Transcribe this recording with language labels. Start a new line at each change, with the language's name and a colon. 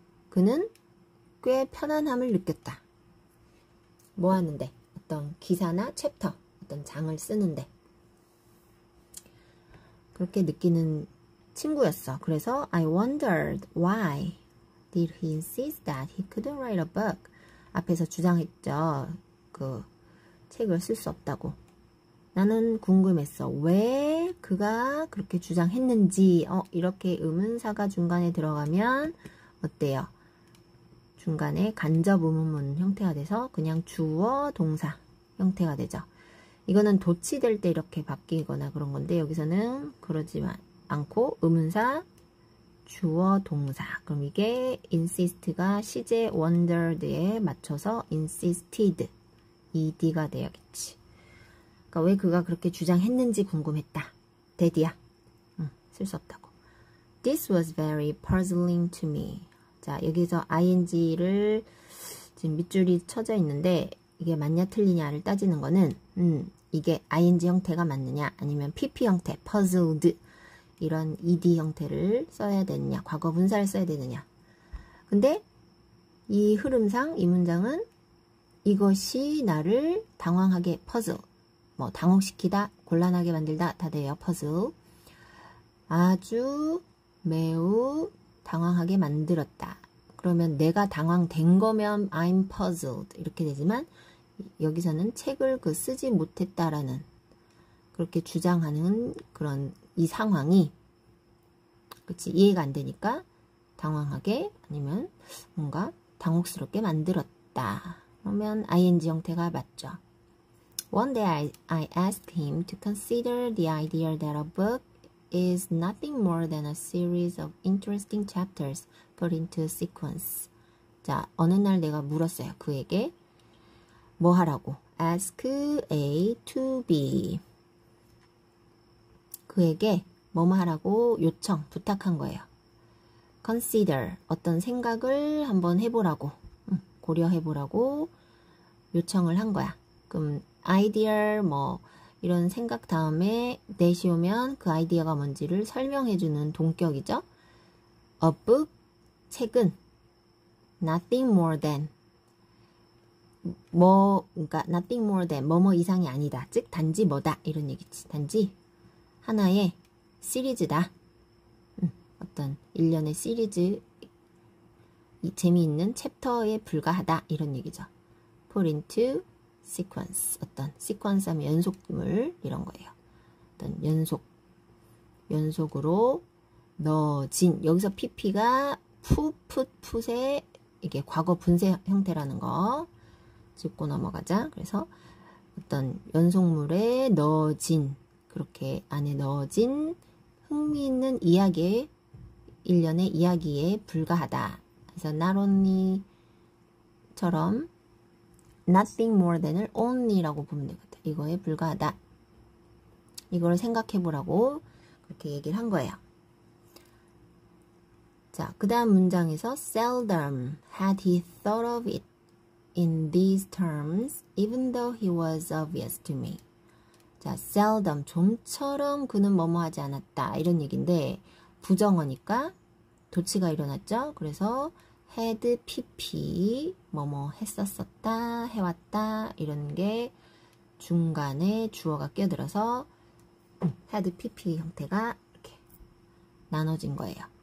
Korean: 그는 꽤 편안함을 느꼈다. 뭐 하는데? 어떤 기사나 챕터, 어떤 장을 쓰는데 그렇게 느끼는 친구였어.
English: 그래서 I wondered why did he insist that he couldn't write a book.
Korean: 앞에서 주장했죠. 그 책을 쓸 수 없다고. 나는 궁금했어. 왜 그가 그렇게 주장했는지. 이렇게 의문사가 중간에 들어가면 어때요? 중간에 간접 의문문 형태가 돼서 그냥 주어 동사 형태가 되죠. 이거는 도치될 때 이렇게 바뀌거나 그런 건데 여기서는 그러지 않고 의문사 주어 동사. 그럼 이게 insist가 시제 wondered에 맞춰서 insisted ed가 돼야겠지. 그러니까 왜 그가 그렇게 주장했는지 궁금했다. 데디야. 쓸 수 없다고.
English: This was very puzzling to me.
Korean: 자, 여기서 ing를 지금 밑줄이 쳐져 있는데 이게 맞냐 틀리냐를 따지는 거는 이게 ing 형태가 맞느냐 아니면 pp 형태, puzzled 이런 ed 형태를 써야 되느냐, 과거 분사를 써야 되느냐. 근데 이 흐름상 이 문장은 이것이 나를 당황하게 puzzle, 뭐 당혹시키다, 곤란하게 만들다 다 돼요. puzzle. 아주 매우 당황하게 만들었다. 그러면 내가 당황된 거면 I'm puzzled 이렇게 되지만 여기서는 책을 쓰지 못했다라는 그렇게 주장하는 그런 이 상황이 그치 이해가 안 되니까 당황하게 아니면 뭔가 당혹스럽게 만들었다. 그러면 ing 형태가 맞죠.
English: One day I asked him to consider the idea that a book is nothing more than a series of interesting chapters put into sequence.
Korean: 자, 어느 날 내가 물었어요. 그에게 뭐 하라고? Ask A to B. 그에게 뭐뭐 하라고 요청, 부탁한 거예요. Consider, 어떤 생각을 한번 해보라고, 고려해보라고 요청을 한 거야. 그럼 idea 뭐 이런 생각 다음에 that이 오면 그 아이디어가 뭔지를 설명해주는 동격이죠. A book, 책은 nothing more than 그러니까 nothing more than 뭐뭐 이상이 아니다. 즉 단지 뭐다 이런 얘기지. 단지 하나의 시리즈다. 어떤 일련의 시리즈 재미있는 챕터에 불과하다 이런 얘기죠. Put into sequence, 어떤 sequence 하면 연속물 이런 거예요. 어떤 연속으로 넣어진. 여기서 pp가 풋의 이게 과거 분사 형태라는 거 짚고 넘어가자. 그래서 어떤 연속물에 넣어진, 그렇게 안에 넣어진 흥미있는 이야기에, 일련의 이야기에 불과하다. 그래서 not only처럼 nothing more than을 only라고 보면 되거든. 이거에 불과하다. 이걸 생각해보라고 그렇게 얘기를 한 거예요.
English: 자,
Korean: 그 다음 문장에서
English: seldom had he thought of it in these terms, even though he was obvious to me.
Korean: 자, seldom, 좀처럼 그는 뭐뭐 하지 않았다. 이런 얘기인데, 부정어니까 도치가 일어났죠. 그래서 had, pp, 뭐뭐 했었었다, 해왔다, 이런 게 중간에 주어가 끼어들어서 had, pp 형태가 이렇게 나눠진 거예요.